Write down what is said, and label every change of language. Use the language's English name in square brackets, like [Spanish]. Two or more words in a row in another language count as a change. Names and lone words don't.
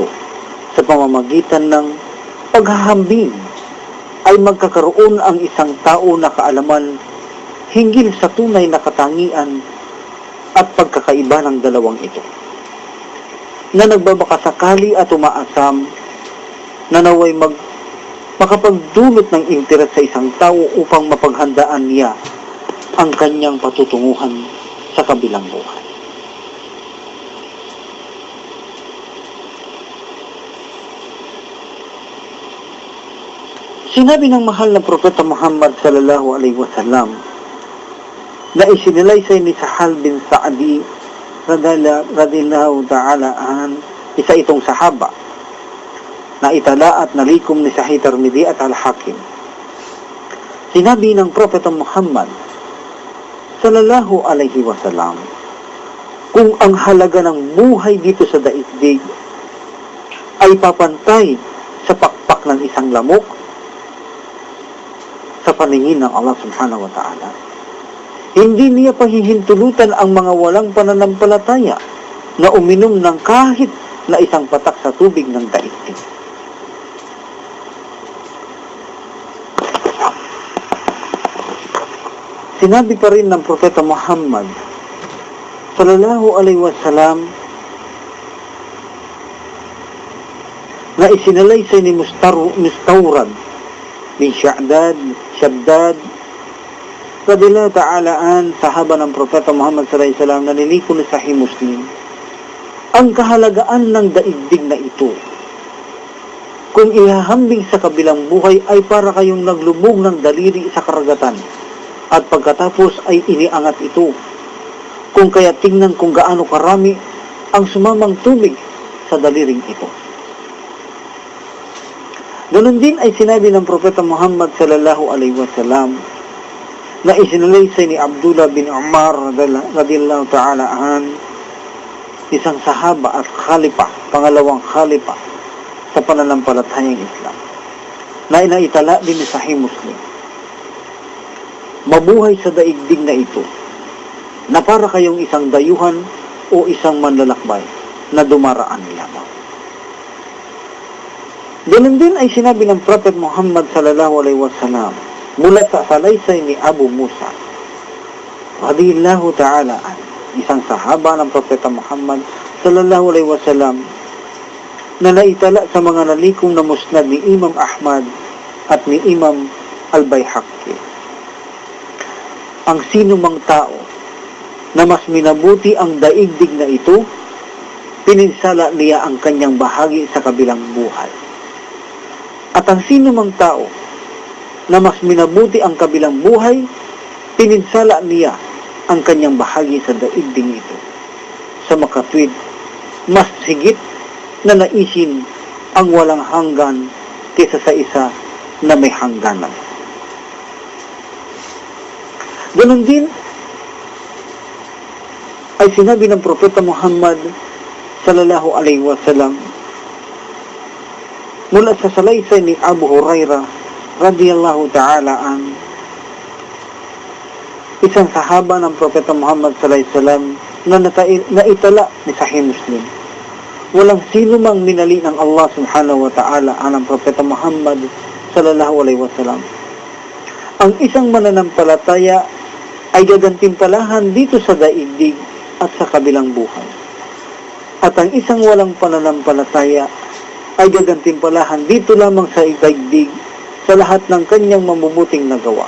[Filipino] Sa pamamagitan ng paghahambing ay magkakaroon ang isang tao na kaalaman hinggil sa tunay na katangian at pagkakaiba ng dalawang ito, na nagbabakasakali at umaasam na naway makapagdulot ng interes sa isang tao upang mapaghandaan niya ang kanyang patutunguhan sa kabilang buhay. Sinabi ng mahal na Propeta Muhammad [Arabic] صلى الله عليه وسلم [Filipino] na isinalaysay ni Sahal bin Sa'di [Arabic] رضي الله تعالى عن, [Filipino] isa itong sahaba na itala at nalikom ni Sahih Tirmidhi at Al-Hakim. Sinabi ng Propeta Muhammad [Arabic] صلى الله عليه وسلم, [Filipino] kung ang halaga ng buhay dito sa daigdig ay papantay sa pakpak ng isang lamok sa paningin ng Allah [Arabic] سبحانه وتعالى, [Filipino] hindi niya pahihintulutan ang mga walang pananampalataya na uminom ng kahit na isang patak sa tubig ng daigdig. Sinabi pa rin ng Propeta Muhammad [Arabic] صلى الله عليه وسلم [Filipino] na isinalaysay ni Mustawrad bin Shaddad [Arabic] رضي الله تعالى عن, [Filipino] sahaba ng Propeta Muhammad [Arabic] صلى الله عليه وسلم, [Filipino] na niliko ni Sahih Muslim ang kahalagaan ng daigdig na ito. Kung ihahambing sa kabilang buhay ay para kayong naglubog ng daliri sa karagatan at pagkatapos ay iniangat ito. Kung kaya tingnan kung gaano karami ang sumamang tubig sa daliring ito. Ganun din ay sinabi ng Propeta Muhammad [Arabic] صلى الله عليه وسلم [Filipino] na isinalaysay ni Abdullah bin Umar [Arabic] رضي الله تعالى عن, [Filipino] isang sahaba at khalifa, pangalawang khalifa sa pananampalatayang Islam, na inaitala din ni Sahih Muslim. Mabuhay sa daigdig na ito na para kayong isang dayuhan o isang manlalakbay na dumaraan lamang. Ganun din ay sinabi ng Prophet Muhammad [Arabic] صلى الله عليه وسلم [Filipino] mula sa salaysay ni Abu Musa [Arabic] رضي الله تعالى عن, [Filipino] isang sahaba ng Propeta Muhammad [Arabic] صلى الله عليه وسلم, [Filipino] na naitala sa mga nalikom na musnad ni Imam Ahmad at ni Imam Al-Baihaqi. Ang sino mang tao na mas minabuti ang daigdig na ito, pininsala niya ang kanyang bahagi sa kabilang buhay. At ang sino mang tao na mas minabuti ang kabilang buhay, pininsala niya ang kanyang bahagi sa daigdig ito. Sa makatwid, mas higit na naisin ang walang hanggan kaysa sa isa na may hangganan. Ganon din ay sinabi ng Propeta Muhammad [Arabic] صلى الله عليه وسلم [Filipino] mula sa salaysay ni Abu Hurairah [Arabic] رضي الله تعالى عن, [Filipino] isang sahaba ng Propeta Muhammad [Arabic] صلى الله عليه وسلم, [Filipino] na naitala ni Sahih Muslim. Walang sino mang minali ng Allah [Arabic] سبحانه وتعالى [Filipino] ang Propeta Muhammad [Arabic] صلى الله عليه وسلم. [Filipino] Ang isang mananampalataya ay gagantimpalahan dito sa daigdig at sa kabilang buhay. At ang isang walang pananampalataya ay gagantimpalahan dito lamang sa daigdig sa lahat ng kanyang mabubuting nagawa.